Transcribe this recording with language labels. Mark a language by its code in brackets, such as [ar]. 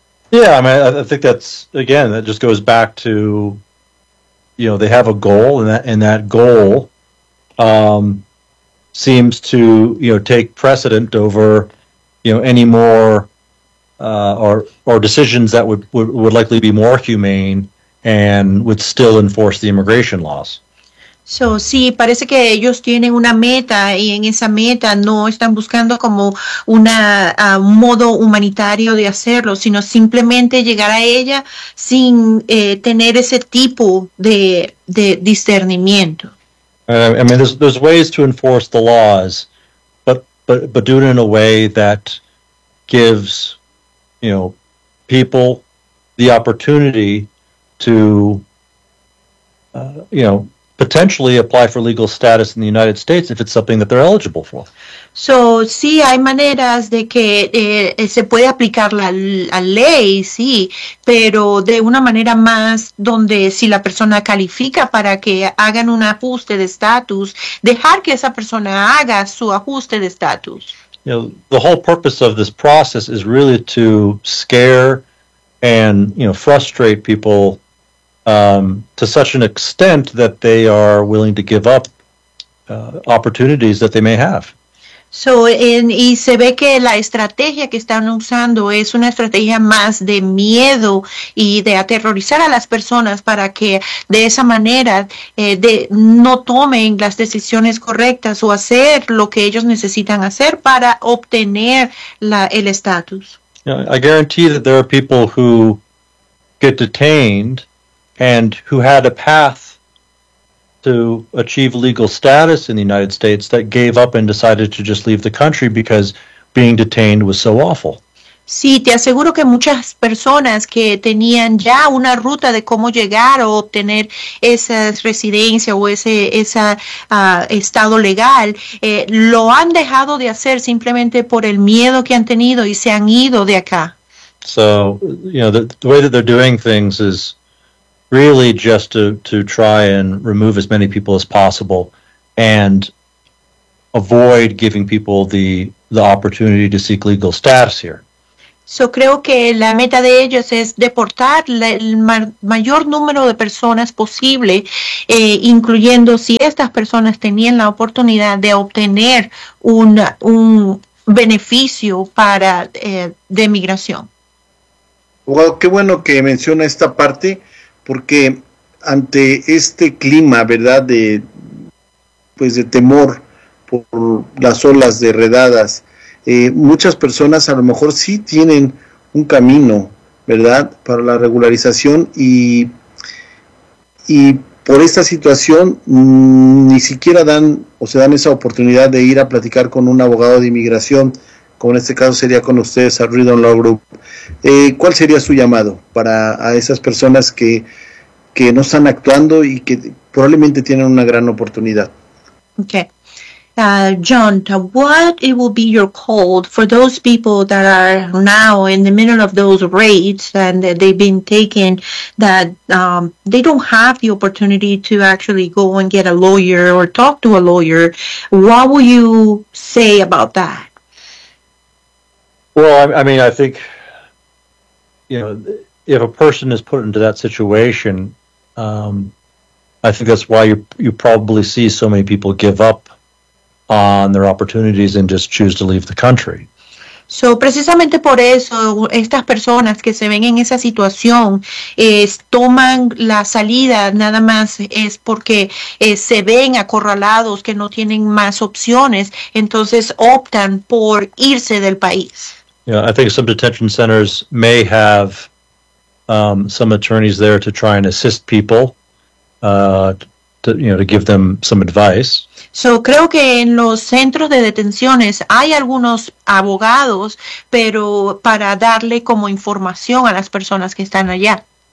[en] Yeah, I mean, I think that's, again, that just goes back to, you know, they have a goal, and that goal seems to, you know, take precedent over, you know, any more or decisions that would likely be more humane and would still enforce the immigration laws. [es] So, sí, parece que ellos tienen una meta y en esa meta no están buscando como una modo humanitario de hacerlo, sino simplemente llegar a ella sin tener ese tipo de discernimiento. [en] I mean, there's ways to enforce the laws, but do it in a way that gives, you know, people the opportunity to, you know, potentially apply for legal status in the United States if it's something that they're eligible for. [es] So, sí, hay maneras de que se puede aplicar la ley, sí, pero de una manera más donde si la persona califica para que hagan un ajuste de estatus, dejar que esa persona haga su ajuste de estatus. [en] You know, the whole purpose of this process is really to scare and, you know, frustrate people to such an extent that they are willing to give up opportunities that they may have. [es] So, y se ve que la estrategia que están usando es una estrategia más de miedo y de aterrorizar a las personas para que de esa manera no tomen las decisiones correctas o hacer lo que ellos necesitan hacer para obtener el estatus. [en] I guarantee that there are people who get detained and who had a path to achieve legal status in the United States that gave up and decided to just leave the country because being detained was so awful. [es] Sí, te aseguro que muchas personas que tenían ya una ruta de cómo llegar o obtener esa residencia o ese estado legal, lo han dejado de hacer simplemente por el miedo que han tenido y se han ido de acá. [en] So, you know, the way that they're doing things is really just to try and remove as many people as possible and avoid giving people the opportunity to seek legal status here. [es] So creo que la meta de ellos es deportar el mayor número de personas posible, incluyendo si estas personas tenían la oportunidad de obtener un beneficio para de migración. Well, qué bueno que menciona esta parte, porque ante este clima, ¿verdad?, de temor por las olas de redadas, muchas personas a lo mejor sí tienen un camino, ¿verdad?, para la regularización y por esta situación ni siquiera dan o se dan esa oportunidad de ir a platicar con un abogado de inmigración, como en este caso sería con ustedes, a Rhythm Law Group. ¿Cuál sería su llamado para a esas personas que no están actuando y que probablemente tienen una gran oportunidad? [en] Okay. John, what it will be your call for those people that are now in the middle of those raids and that they've been taken, that they don't have the opportunity to actually go and get a lawyer or talk to a lawyer? What will you say about that? Well, I mean, I think, you know, if a person is put into that situation, I think that's why you probably see so many people give up on their opportunities and just choose to leave the country. [es] So, precisamente por eso, estas personas que se ven en esa situación toman la salida nada más es porque se ven acorralados, que no tienen más opciones, entonces optan por irse del país. [en] Yeah, I think some detention centers may have some attorneys there to try and assist people, to give them some advice. [es] So creo que en los centros de detenciones hay algunos abogados, pero para darle como información a las personas que están allá.